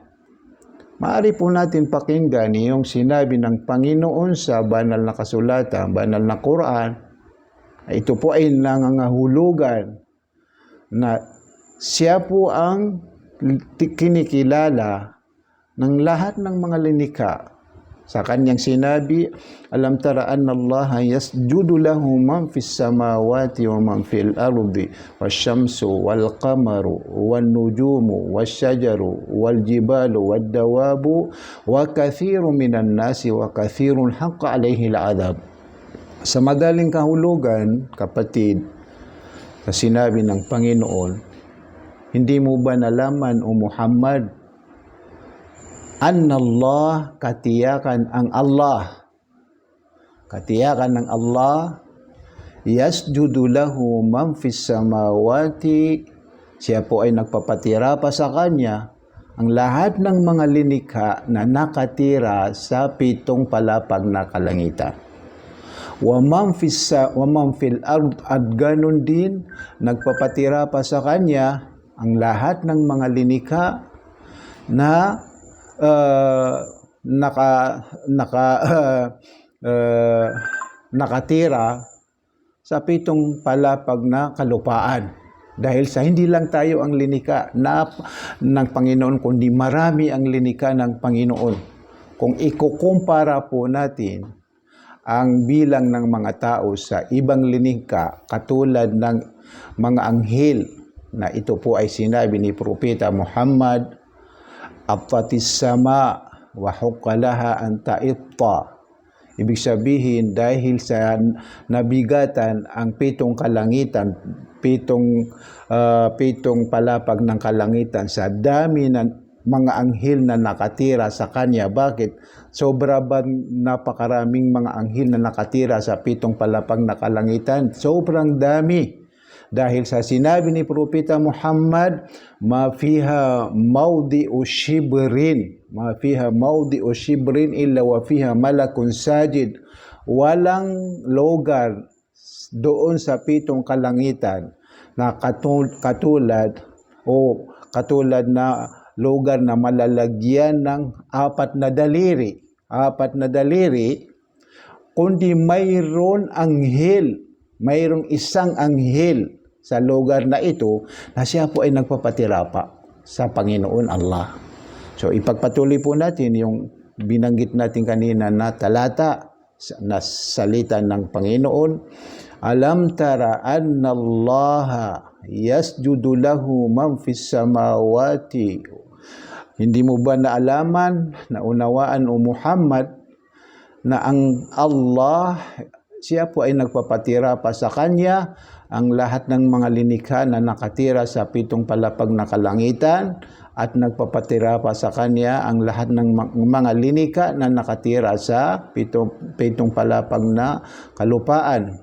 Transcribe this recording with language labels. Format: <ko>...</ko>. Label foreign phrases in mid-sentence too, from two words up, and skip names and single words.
<tl>Maaari po natin pakinggan yung sinabi ng Panginoon sa banal na kasulatan, banal na Quran. Ito po ay nangangahulugan na siya po ang kinikilala ng lahat ng mga linikha. Sa kanyang sinabi,</tl> <ar>ألم تر أن الله يسجد له من في السماوات ومن في الأرض والشمس والقمر والنجوم والشجر والجبال والدواب وكثير من الناس وكثير حق عليه العذاب.</ar> <tl>Sa madaling kahulugan, kapatid, sa sinabi ng Panginoon, hindi mo ba nalaman o Muhammad,</tl> <ar>أن الله,</ar> <tl>katiyakan ang Allah, katiyakan ng Allah,</tl> <ar>يسجد له من في السماوات,</ar> <tl>siya po ay nagpapatira pa sa Kanya, ang lahat ng mga linikha na nakatira sa 7 palapag na kalangitan.</tl> <ar>ومن في الأرض,</ar> <tl>at ganun din nagpapatira pa sa Kanya ang lahat ng mga linikha na naka naka uh, nakatira sa 7 palapag na kalupaan. Dahil sa hindi lang tayo ang linika ng Panginoon, kundi marami ang linika ng Panginoon. Kung ikukumpara po natin ang bilang ng mga tao sa ibang linika, katulad ng mga anghel, na ito po ay sinabi ni Propeta Muhammad,</tl> <ar>"أطت السماء وحق لها أن تئط."</ar> <tl>Ibig sabihin, dahil sa nabigatan ang 7 kalangitan, 7 palapag ng kalangitan, sa dami ng mga anghel na nakatira sa kanya. Bakit? Sobra ba napakaraming mga anghel na nakatira sa 7 palapag na kalangitan? Sobrang dami. Dahil sa sinabi ni Propeta Muhammad,</tl> <ar>"ما فيها موضع شبر ما فيها موضع شبر إلا وفيها ملك ساجد."</ar> <tl>Walang lugar doon sa 7 kalangitan na katulad na lugar na malalagyan ng 4 na daliri, kundi mayroong isang anghel sa lugar na ito na siya po ay nagpapatira pa sa Panginoon Allah. So ipagpatuloy po natin yung binanggit natin kanina na talata na salita ng Panginoon.</tl> <ar>ألم تر أن الله يسجد له من في السماوات.</ar> <tl>Hindi mo ba naalaman, naunawaan o Muhammad, na ang Allah, siya po ay nagpapatira pa sa kanya ang lahat ng mga linikha na nakatira sa 7 palapag na kalangitan, at nagpapatira pa sa kanya ang lahat ng mga linikha na nakatira sa 7 palapag na kalupaan.</tl>